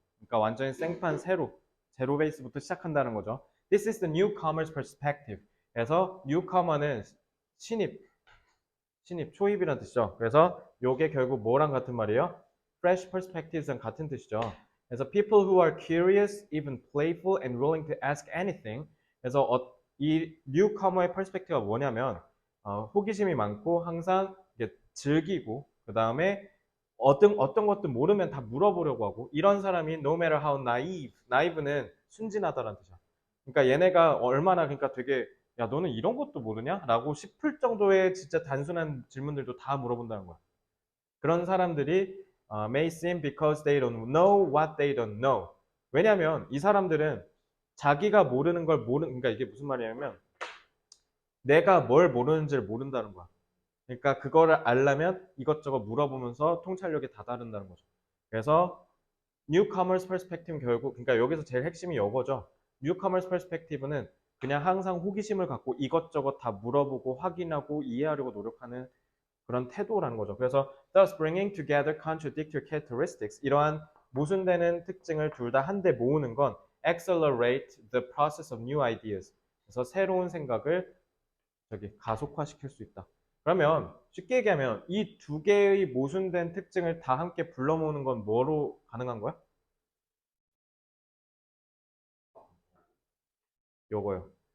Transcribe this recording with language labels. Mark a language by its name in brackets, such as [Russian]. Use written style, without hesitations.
[Korean] 그러니까 완전히 생판 제로 베이스부터 시작한다는 거죠. [English] This is the newcomer's perspective. [Korean] 그래서 newcomer는 초입이라는 뜻이죠. 그래서 요게 결국 뭐랑 같은 말이에요? [English] Fresh perspectives [Korean] 랑 같은 뜻이죠. 그래서 [English] people who are curious, even playful, and willing to ask anything. [Korean] 그래서 이 newcomer의 perspective가 뭐냐면 호기심이 많고 항상 즐기고 그 다음에 어떤 것도 모르면 다 물어보려고 하고 이런 사람이 [English] no matter how naive [Korean] 는 순진하다라는 뜻이야. 그러니까 얘네가 얼마나 그러니까 되게 야 너는 이런 것도 모르냐? 라고 싶을 정도의 진짜 단순한 질문들도 다 물어본다는 거야. 그런 사람들이 [English] may seem because they don't know what they don't know. [Korean] 왜냐면 이 사람들은 자기가 모르는 걸 그러니까 이게 무슨 말이냐면 내가 뭘 모르는지를 모른다는 거야. 그러니까 그거를 알려면 이것저것 물어보면서 통찰력이 다다른다는 거죠. 그래서 newcomer's perspective 결국 그러니까 여기서 제일 핵심이 이거죠. newcomer's perspective는 그냥 항상 호기심을 갖고 이것저것 다 물어보고 확인하고 이해하려고 노력하는 그런 태도라는 거죠. 그래서 [English] thus bringing together contradictory characteristics [Korean] 이러한 모순되는 특징을 둘 다 한데 모으는 건 [English] accelerate the process of new ideas. [Korean] 그래서 새로운 생각을 가속화시킬 수 있다. 그러면 쉽게 얘기하면 이 두 개의 모순된 특징을 다 함께 불러 모으는 건 뭐로 가능한 거야? 요거요.